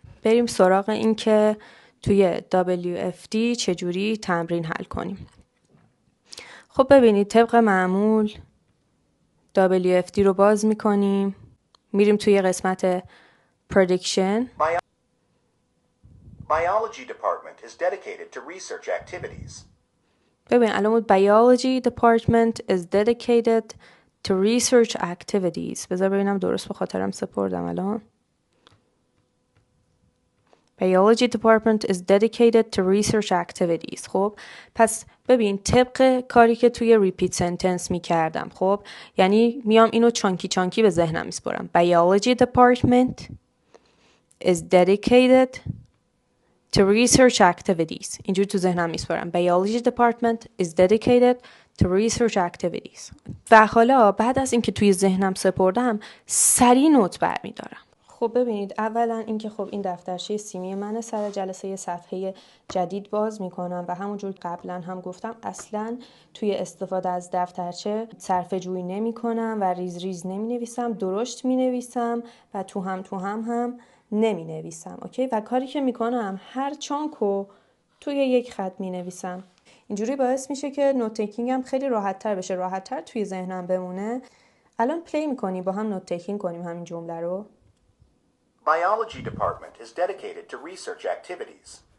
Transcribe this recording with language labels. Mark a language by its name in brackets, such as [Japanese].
[Persian] بریم سراغ این که توی WFD چجوری تمرین حل کنیم. خب ببینید طبق معمول WFD رو باز میکنیم، میریم توی قسمت Prediction. [English] Biology department is dedicated to research activities. [Persian] ببین الان بود [English] Biology department is dedicated to research activities. [Persian] بذار ببینم درست به خاطرم سپردم الان. [English] Biology department is dedicated to research activities. [Persian] خب پس ببین طبق کاری که توی repeat sentence می کردم، خب یعنی میام اینو چانکی به ذهنم میسپرم. [English] Biology department is dedicated to research activities. [Persian] اینجوری تو ذهنم میسپرم. [English] Biology department is dedicated to research activities. [Persian] و حالا بعد از اینکه توی ذهنم سپردم سریع نوت برمیدارم. خب ببینید اولا اینکه خب این دفترچه سیمی من سر جلسه یه صفحه جدید باز میکنم و همونجور قبلا هم گفتم اصلا توی استفاده از دفترچه صرفه جویی نمی کنم و ریز نمی نویسم، درشت می نویسم و تو هم نمی نویسم. اوکی؟ و کاری که میکنم هر چانکو توی یک خط می نویسم. اینجوری باعث میشه که نوت تیکینگ هم خیلی راحت تر بشه، راحت تر توی ذهنم بمونه. الان پلی میکنی با هم نوت تیکینگ کنیم همین جمله رو. [English] Biology department is dedicated to research activities.